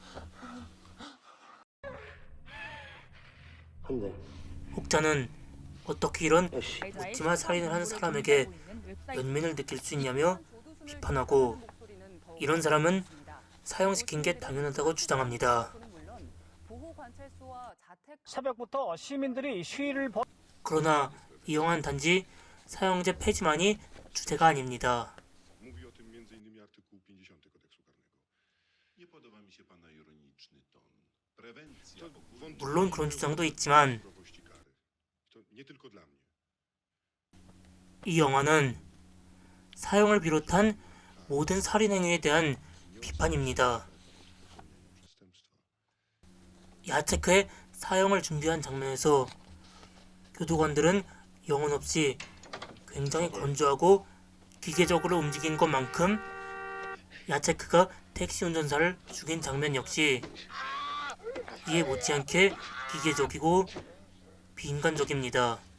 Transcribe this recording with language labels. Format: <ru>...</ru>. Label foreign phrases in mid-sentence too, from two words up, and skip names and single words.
<ko>혹자는 어떻게 이런 묻지마 살인을 한 사람에게 연민을 느낄 수 있냐며 비판하고, 이런 사람은 사형시킨 게 당연하다고 주장합니다. 새벽부터 시민들이 시위를 그러나 이 영화는 단지 사형제 폐지만이 주제가 아닙니다.</ko> <pl>Mówi o tym m.in. artykuł 50 kodeksu karnego. Nie podoba mi się pana ironiczny ton. Prewencja.</pl> <ko>물론 그런 주장도 있지만</ko> <pl>Surowości kary. To nie tylko dla mnie.</pl> <ko>이 영화는 사형을 비롯한 모든 살인 행위에 대한 비판입니다.</ko> <pl>Przestępstwa.</pl> <ko>야체크의 사형을 준비한 장면에서 교도관들은 영혼 없이 굉장히 건조하고 기계적으로 움직인 것만큼 야체크가 택시 운전사를 죽인 장면 역시 이에 못지않게 기계적이고 비인간적입니다.</ko>